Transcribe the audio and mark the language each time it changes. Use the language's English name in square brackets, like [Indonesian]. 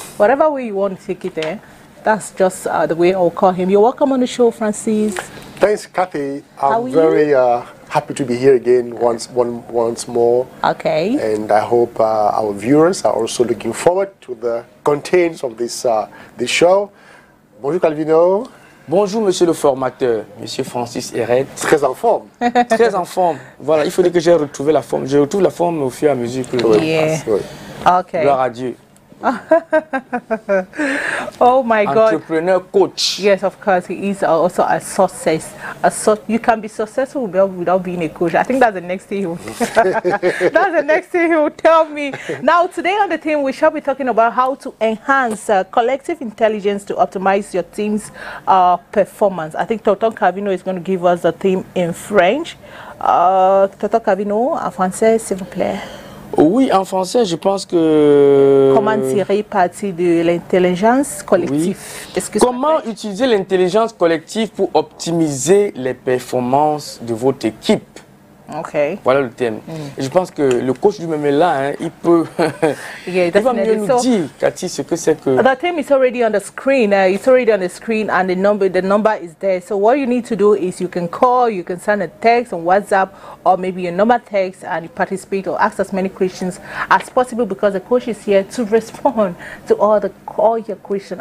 [English] Whatever way you want to take it there, that's just the way I'll call him. You're welcome on the show, Francis. Thanks, Kathy. I'm very happy to be here again once more. Okay. And I hope our viewers are also looking forward to the contents of this show. [French] Bonjour Calvino. Bonjour Monsieur le formateur, Monsieur Francis Eret. Très en forme. Très en forme. Voilà, il faudrait que j'ai retrouvé la forme. Je retrouve la forme au fur et à mesure que je [English] yeah. [French] Oui. [English] Okay. [French] Gloire à Dieu. [English] Oh my God. Entrepreneur coach. Yes, of course. He is also a success. You can be successful without being a coach. I think that's the next thing he will that's the next thing he will tell me. Now, today on the team, we shall be talking about how to enhance collective intelligence to optimize your team's performance. I think Tonton Cavino is going to give us the theme in French. [French] Tonton Cavino, en français, s'il vous plaît. Oui, en français, je pense que... Comment tirer parti de l'intelligence collective? Oui. Comment utiliser l'intelligence collective pour optimiser les performances de votre équipe? [English] Okay. [French] Voilà le thème. Et je pense que le coach lui-même est là, hein, il peut, [English] yeah, [French] il va mieux nous dire, Cathy, ce que c'est que... [English] The theme is already on the screen. It's already on the screen, and the number is there. So what you need to do is you can call, you can send a text on WhatsApp, or maybe a number text, and you participate or ask as many questions as possible, because the coach is here to respond to all your questions.